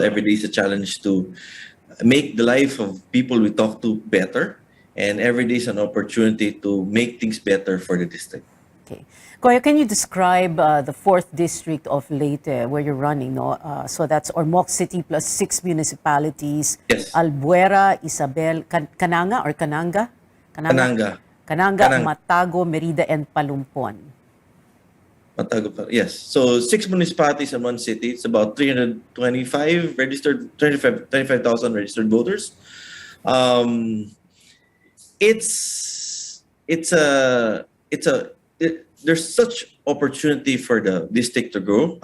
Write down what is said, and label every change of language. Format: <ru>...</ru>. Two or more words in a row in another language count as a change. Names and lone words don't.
<en>Every day is a challenge to make the life of people we talk to better. And every day is an opportunity to make things better for the district. Okay. Goyo, can you describe the 4th district of Leyte where you're running? No? So that's Ormoc City plus 6 municipalities. Yes. Albuera, Isabel, Cananga or Cananga? Cananga. Cananga, Matago, Merida, and Palumpon. Matago, yes. So 6 municipalities in one city. It's about 325 registered, 25,000 registered voters. There's such opportunity for the district to grow.</en>